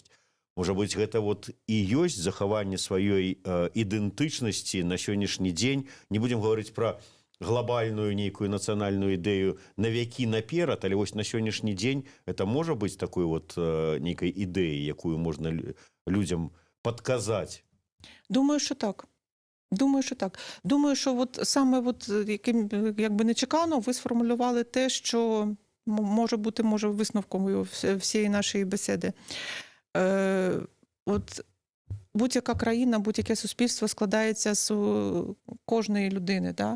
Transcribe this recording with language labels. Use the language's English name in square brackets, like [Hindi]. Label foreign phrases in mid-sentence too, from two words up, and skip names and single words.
[Belarusian] Можа быць, гэта вот і ёсць захаванне сваёй ідэнтычнасці на сённяшні дзень. Не будзем гаварыць пра глобальную нейкую нацыянальную ідэю на вякі наперад, але вось на сённяшні дзень это можа быць такой вот нейкай ідэяй, якую можна людзям падказаць. [Ukrainian] Думаю, що так. Думаю, що от саме от яким якби нечекано ви сформулювали те, що може бути висновком всієї нашої бесіди. От будь-яка країна, будь-яке суспільство складається з кожної людини, да?